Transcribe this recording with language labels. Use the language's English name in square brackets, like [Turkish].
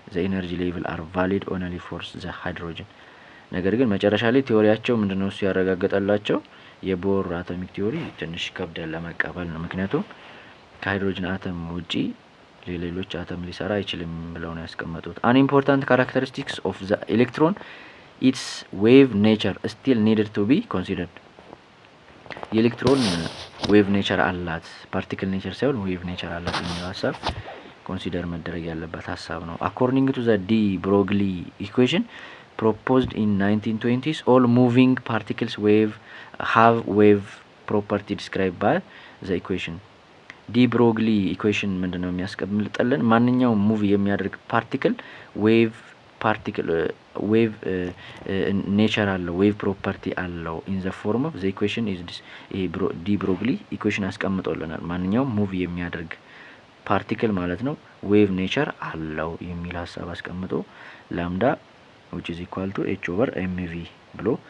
[English] The energy level are valid only for the hydrogen. [Amharic] ነገር ግን መጨረሻ ላይ ቲዮሪያቸው ምንድነው እሱ ያረጋገጠላቸው የቦር አቶሚክ ቲዮሪ ትንሽ ከብዳል ለመቀበል ነው። ምክንያቱም ከሃይድሮጅን አተም ውጪ ሌሎች አተም ሊሰራ አይችልም ብለው ነው ያስቀመጡት። [English] An important characteristics of the electron, its wave nature still needed to be considered. [Amharic] የኤሌክትሮን ዌቭ ኔቸር አላት፣ ፓርቲክል ኔቸር ሳይሆን ዌቭ ኔቸር አላት የሚለው ሀሳብ ኮንሲደር መደረግ ያለበት ሀሳብ ነው። [English] According to the de Broglie equation, proposed in 1920s. All moving particles have wave property described by the equation. [Amharic] ዲ ብሮግሊ ኢኩዌሽን ምንድነው የሚያስቀምጥልን? ማንኛውም ሙቭ የሚያደርግ ፓርቲክል ዌቭ ኔቸር አለው፣ ዌቭ ፕሮፐርቲ አለው። ኢን ዘ ፎርም ኦፍ ዘ ኢኩዌሽን ኢዝ ዲስ። ዲ ብሮግሊ ኢኩዌሽን አስቀምጦልናል። ማንኛውም ሙቭ የሚያደርግ ፓርቲክል ማለት ነው ዌቭ ኔቸር አለው የሚል ሀሳብ አስቀምጦ ላምዳ [English] which is equal to h over mv [Amharic] ብሎ